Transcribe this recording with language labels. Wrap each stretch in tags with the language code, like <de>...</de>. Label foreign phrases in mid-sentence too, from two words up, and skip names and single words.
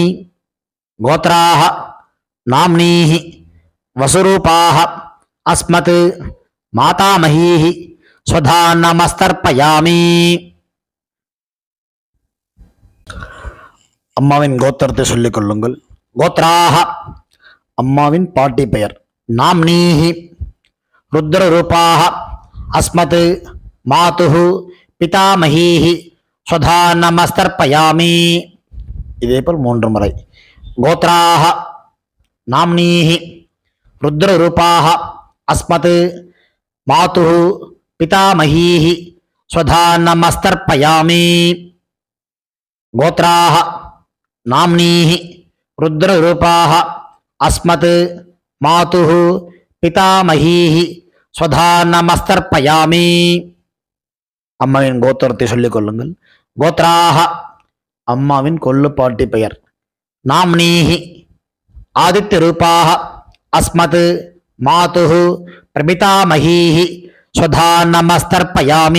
<sa>गोत्राः नाम्नीः वसुरूपाः अस्मत् मातामहीः स्वधा नमस्तर्पयामि.</sa> <ta>அம்மாவின் கோத்திரத்தை சொல்லிக் கொள்ளுங்கள். கோத்ராஹ அம்மாவின் பாட்டி பெயர்.</ta> <sa>नाम्नीः रुद्ररूपाः अस्मत् मातुः पितामहीः स्वधा नमस्तर्पयामि.</sa> <ta>இதேபோல் 3 முறை.</ta> <sa>கோத்ராः नाम्नीः रुद्ररूपाः अस्मत् मातुः पितामहीः स्वधा नमस्तर्पयामि. गोत्राः नाम्नीः रुद्ररूपाः अस्मत् मातुः पितामहीः स्वधा नमस्तर्पयामि.</sa> <ta>அம்மாவின் கோத்திரத்தை சொல்லிக் கொள்ளுங்கள். கோத்ராக அம்மாவின் கொல்லுப்பாட்டி பெயர்.</ta> <sa>नाम्नीः आदित्य रूपाः अस्मत् मातुः प्रपितामहीः स्वधा नमस्तर्पयामि.</sa>